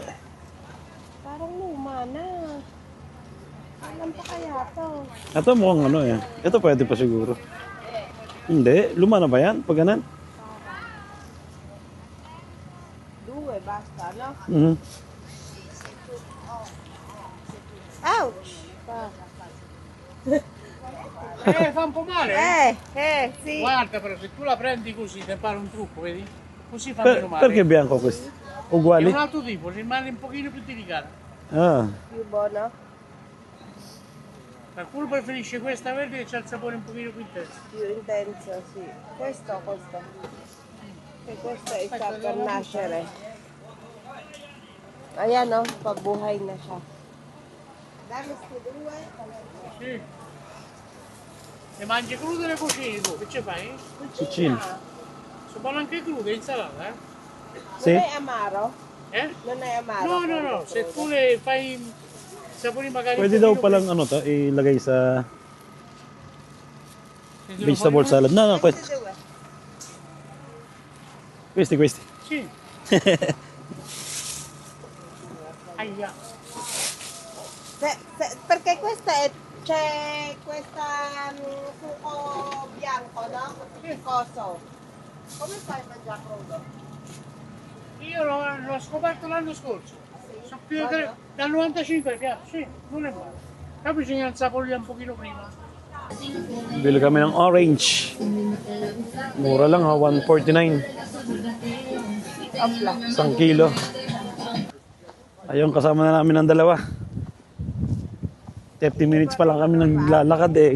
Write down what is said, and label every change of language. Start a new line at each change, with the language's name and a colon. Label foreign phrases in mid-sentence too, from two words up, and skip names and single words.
Filipino: Parang luma na. Alam pa kaya to. Ito mukhang ano eh. Ito pwede pa siguro. Hindi. Luma na ba yan? Pag ganun? Duwe, basta, no? Mhm.
English: Ouch! Pa.
Italian: Fa un po' male. Sì. Guarda, però se tu la prendi così, ti fare un trucco, vedi? Così fa meno male. Perché bianco questo? È Uguali? un altro tipo, rimane un pochino più delicato. Ah. Più buono? Qualcuno preferisce questa verde che c'ha il sapore un pochino più intenso. Più intenso, sì. Questo o questo? Che questo sta per nascere.
Filipino: Ayan, no? Pabuhay na siya.
Italian: Dami sti due. Sì. Le mangi crude e le cucini tu, che ci fai? Cucina. Sono buone anche crude, insalata, eh? Sì? Non è amaro? Eh? Non è amaro? No, no, no, se tu le fai sapori magari
Filipino: Pwede
Italian: un
Filipino: daw
Italian: pochino
Filipino: palang ano to, ilagay sa
Italian: più-
English: vegetable salad. No, no,
Italian: Questi due. questi. Sì. Aia. Perché questa è... C'è questa succo bianco, no? Coso. Come fai a mangiare crudo? Io l'ho scoperto l'anno scorso. Sono più di Buono? dal 95 piace, sì, non è male. Però bisogna insaporire un pochino prima.
Filipino: Bili kami ng orange. Mura lang ha, 149.
Italian: Opla. 1 kilo.
Filipino: Ayun, kasama na namin ng dalawa. 30 minutes pa lang kami naglalakad eh.